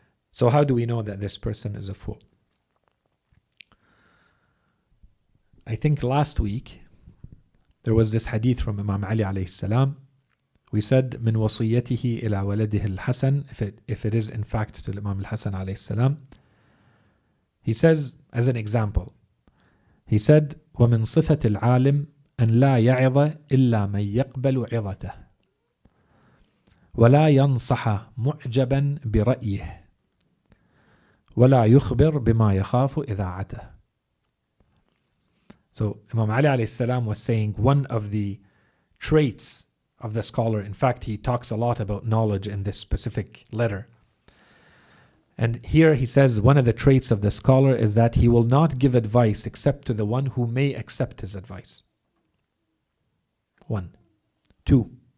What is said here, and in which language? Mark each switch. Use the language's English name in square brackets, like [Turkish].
[English] So how do we know that this person is a fool? I think last week, there was this hadith from Imam Ali alayhi salam. We said, [Arabic] من وصيته إلى ولده الحسن, [English] if it is in fact to Imam al-Hasan alayhi salam. He says, as an example, he said, [Arabic] ومن صفة العالم أن لا يعظ إلا من يقبل عظته ولا ينصح معجبا برأيه ولا يخبر بما يخاف إذاعته. [English] So Imam Ali alayhi salam was saying one of the traits of the scholar, in fact he talks a lot about knowledge in this specific letter. And here he says one of the traits of the scholar is that he will not give advice except to the one who may accept his advice. 1. 2.